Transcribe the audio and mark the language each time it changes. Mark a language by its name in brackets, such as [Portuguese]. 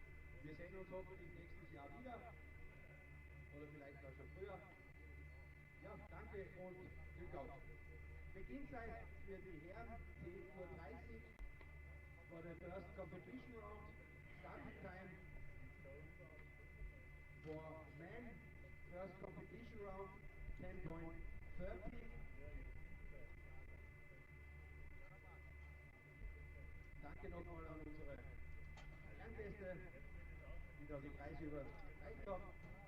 [German] sehen uns hoffentlich nächstes Jahr wieder. Oder vielleicht auch schon früher. Ja, danke und Glück auf. Beginnzeit für die Herren 10:30 Uhr [English] for the first competition round. Starting time for men, first competition round 10:30. [German] Danke nochmal an unsere Ehrengäste, die da die Preise überreicht haben.